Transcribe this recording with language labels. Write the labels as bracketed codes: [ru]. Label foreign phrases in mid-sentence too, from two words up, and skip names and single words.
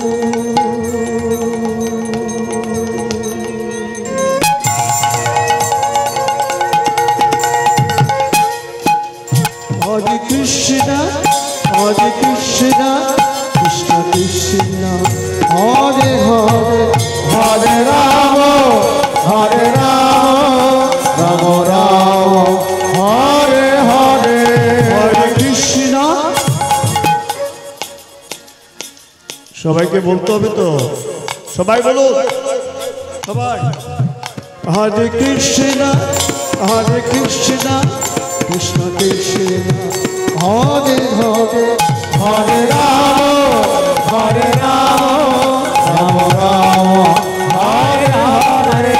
[sa] Hare Krishna, Krishna Krishna, Hare Hare, Hare Rama, Rama Rama, Hare Hare, Hare Krishna। [bn] সবাইকে বলতে হবে তো, সবাই বলো, সবাই। [sa] Hare Krishna, Krishna Krishna, Hare Hare, Hare Rama, Rama Rama, Hare Hare,